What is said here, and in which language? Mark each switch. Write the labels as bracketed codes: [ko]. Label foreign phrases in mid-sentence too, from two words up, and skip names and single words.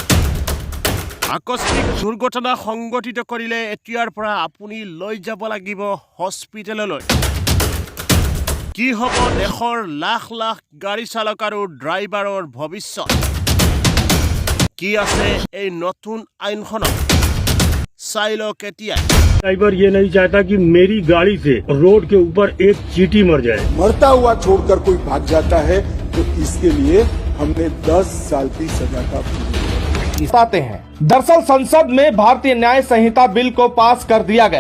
[as] আকস্মিক দুৰ্ঘটনা সংগঠিত কৰিলে এতিয়াৰ পৰা আপুনি লৈ যাব লাগিব হস্পিটেললৈ। কি হ'ব দেশৰ লাখ লাখ গাড়ী চালক আৰু ড্ৰাইভাৰৰ ভৱিষ্যত? কি আছে এই নতুন আইনখনত? साइलो केटिया [hi] ड्राइवर ये नहीं चाहता कि मेरी गाड़ी से रोड के ऊपर एक चींटी मर जाए। मरता हुआ छोड़कर कोई भाग जाता है तो इसके लिए हमने 10 साल की सजा का बताते हैं। दरअसल संसद में भारतीय न्याय संहिता बिल को पास कर दिया गया।